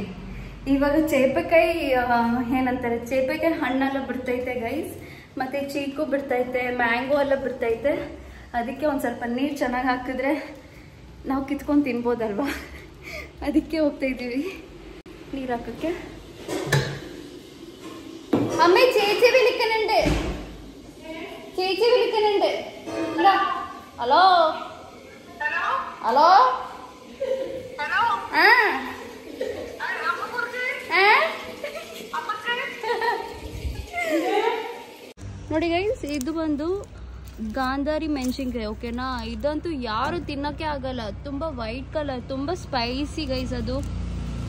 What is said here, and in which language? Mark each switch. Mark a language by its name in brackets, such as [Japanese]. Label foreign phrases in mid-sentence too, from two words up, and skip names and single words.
[Kannada] ಇವಾಗ ಚೇಪೆಕಾಯಿ ಏನಂತಾರೆ, ಚೇಪೆಕಾಯಿ ಹಣ್ಣೆಲ್ಲ ಬಿಡ್ತೈತೆ ಗೈಸ್, ಮತ್ತು ಚೀಕು ಬಿಡ್ತೈತೆ, ಮ್ಯಾಂಗೋ ಎಲ್ಲ ಬಿಡ್ತೈತೆ. ಅದಕ್ಕೆ ಒಂದು ಸ್ವಲ್ಪ ನೀರು ಚೆನ್ನಾಗಿ ಹಾಕಿದ್ರೆ ನಾವು ಕಿತ್ಕೊಂಡು ತಿನ್ಬೋದಲ್ವಾ, ಅದಕ್ಕೆ ಹೋಗ್ತಾ ಇದ್ದೀವಿ ನೀರು ಹಾಕೋಕ್ಕೆ. [Malayalam] അമ്മേ ചേച്ചി വിളിക്കുന്നുണ്ട്, ചേച്ചി വിളിക്കുന്നുണ്ട്. ഹലോ ഹലോ ആ [Kannada] ನೋಡಿ ಗೈಸ್, ಇದು ಬಂದು ಗಾಂಧಾರಿ ಮೆಣಸಿನ್ಕಾಯಿ. ಓಕೆನಾ? ಇದಂತೂ ಯಾರು ತಿನ್ನೋಕ್ಕೆ ಆಗಲ್ಲ. ತುಂಬ [English] white colour, [Kannada] ತುಂಬ [English] spicy guys.